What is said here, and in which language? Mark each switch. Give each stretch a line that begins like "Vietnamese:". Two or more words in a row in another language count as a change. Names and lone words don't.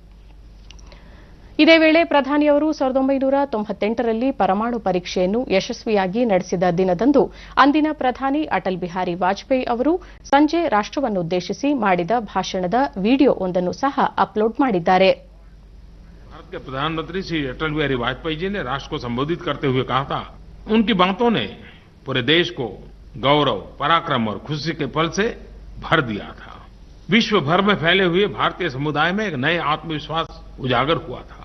Kannada: ಇದೇ ವೇಳೆ ಪ್ರಧಾನಿಯವರು 1998ರಲ್ಲಿ ಪರಮಾಣು ಪರೀಕ್ಷೆಯನ್ನು ಯಶಸ್ವಿಯಾಗಿ ನಡೆಸಿದ ದಿನದಂದು ಅಂದಿನ ಪ್ರಧಾನಿ ಅಟಲ್ ಬಿಹಾರಿ ವಾಜಪೇಯಿ ಅವರು ಸಂಜೆ ರಾಷ್ಟ್ರವನ್ನುದ್ದೇಶಿಸಿ ಮಾಡಿದ ಭಾಷಣದ ವಿಡಿಯೋ ಒಂದನ್ನು ಸಹ ಅಪ್ಲೋಡ್ ಮಾಡಿದ್ದಾರೆ.
Hindi: भारत के प्रधानमंत्री श्री अटल बिहारी वाजपेयी जी ने राष्ट्र को संबोधित करते हुए कहा था, उनकी बातों ने पूरे देश को गौरव, पराक्रम और खुशी के पल से भर दिया था. विश्व भर में फैले हुए भारतीय समुदाय में एक नए आत्मविश्वास उजागर हुआ था.